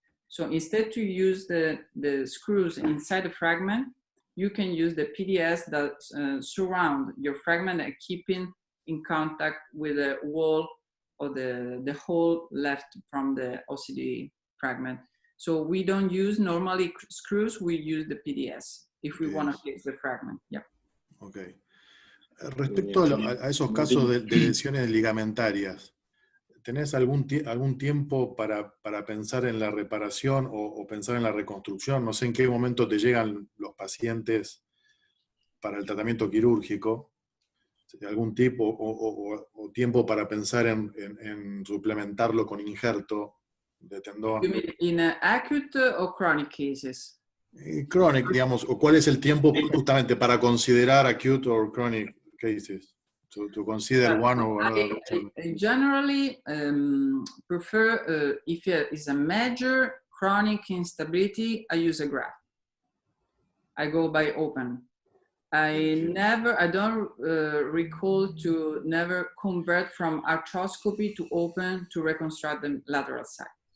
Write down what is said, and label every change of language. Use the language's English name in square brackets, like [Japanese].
[English] So instead to use the screws inside the fragment, you can use the PDS that surround your fragment and keeping in contact with the wall or the hole left from the OCD fragment. So we don't use normally screws, we use the PDS if we want to fix the fragment. Yeah. Okay. [Spanish] Respecto a esos casos de lesiones ligamentarias, ¿tenés algún tiempo para pensar en la reparación o pensar en la reconstrucción? No sé en qué momento te llegan los pacientes para el tratamiento quirúrgico. ¿Algún tipo o tiempo para pensar en suplementarlo con injerto de tendón? [English] You mean in acute or chronic cases? [Spanish] Chronic, digamos, o cuál es el tiempo justamente para considerar [English] acute or chronic cases? To consider one or another. I generally prefer, if it is a major chronic instability, I use a graft. I go by open. I don't recall to never convert from arthroscopy to open to reconstruct the lateral side.